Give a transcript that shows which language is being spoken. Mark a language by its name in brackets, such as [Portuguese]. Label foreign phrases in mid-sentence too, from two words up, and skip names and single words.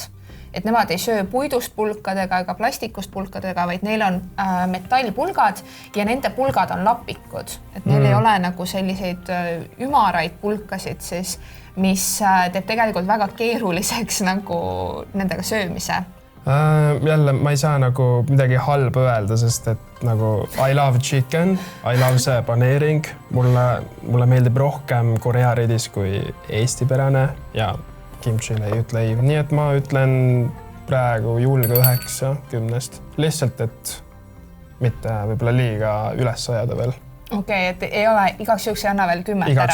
[Estonian] Et nemad ei söö puidust pulkadega ega plastikust pulkadega, vaid neil on metallpulgad ja nende pulgad on lapikud. Et neil ei ole nagu selliseid ümaraid pulkasid, siis, mis teeb tegelikult väga keeruliseks nagu nendega söömise. Jälle, ma ei saa nagu midagi halba öelda, sest et nagu [English] I love chicken, I love [Estonian] see paneering. Mulle meeldib rohkem Korea ridis kui Eesti-pärane ja kimchile ei ütle ei. Nii et ma ütlen praegu julge 9-10. Lihtsalt, et mitte võib-olla liiga üles ajada veel. Okei, et ei ole, igaks juhuks ei anna veel 10 ära.